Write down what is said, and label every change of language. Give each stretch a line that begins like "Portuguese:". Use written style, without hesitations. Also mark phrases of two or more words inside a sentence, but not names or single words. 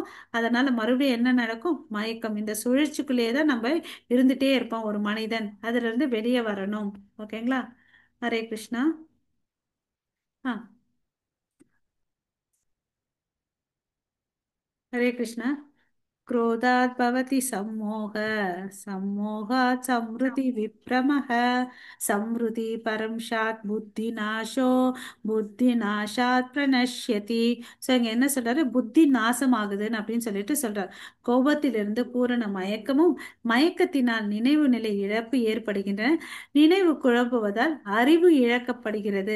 Tamil: அதனால மறுபடியும் என்ன நடக்கும், மயக்கம். இந்த சுழற்சிக்குள்ளேயே தான் நம்ம இருந்துட்டே இருப்போம் ஒரு மனிதன். அதுல இருந்து வெளியே வரணும். ஓகேங்களா? ஹரே கிருஷ்ணா. ஆ, ஹரே கிருஷ்ணா.
Sanskrit: क्रोधात् भवति सम्मोह, सम्मोहात् संवृत्ति विभ्रमः, संवृत्ति परं सात् बुद्धिनाशो, बुद्धिनाशात् प्रणश्यति.
Tamil: ஸோ இங்க என்ன சொல்றாரு, புத்தி நாசமாகுதுன்னு அப்படின்னு சொல்லிட்டு சொல்றாரு. கோபத்திலிருந்து பூரண மயக்கமும், மயக்கத்தினால் நினைவு நிலை இழப்பு ஏற்படுகின்றன. நினைவு குழம்புவதால் அறிவு இழக்கப்படுகிறது.